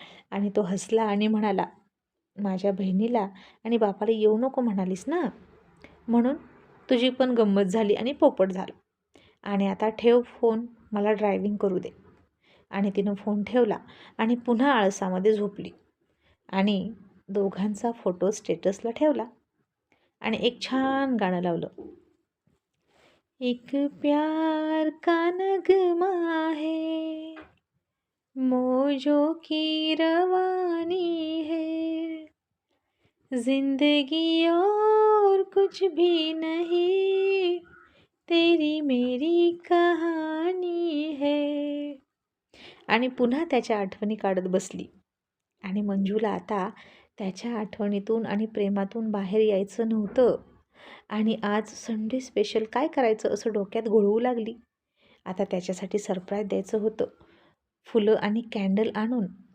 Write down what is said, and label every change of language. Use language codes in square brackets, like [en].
[mr] आणि तो हसला आणि म्हणाला, माझ्या बहिणीला आणि बापाला येऊ नको म्हणालीस ना, म्हणून तुझी पण गंमत झाली आणि पोपट झालं. आणि आता ठेव फोन, मला ड्रायव्हिंग करू दे. आणि तिनं फोन ठेवला आणि पुन्हा आळसामध्ये झोपली. आणि दोघांचा फोटो स्टेटसला ठेवला आणि एक छान गाणं लावलं. [hi] एक प्यार का नगमा है, मौजों की रवानी है, जिंदगी और कुछ भी नहीं, तेरी मेरी कहानी है. [mr] आणि पुन्हा त्याच्या आठवणी काढत बसली. आणि मंजूला आता त्याच्या आठवणीतून आणि प्रेमातून बाहेर यायचं नव्हतं. आणि आज संडे स्पेशल काय करायचं असं डोक्यात घोळवू लागली. आता त्याच्यासाठी सरप्राईज द्यायचं होतं, फुलं आणि कॅन्डल आणून.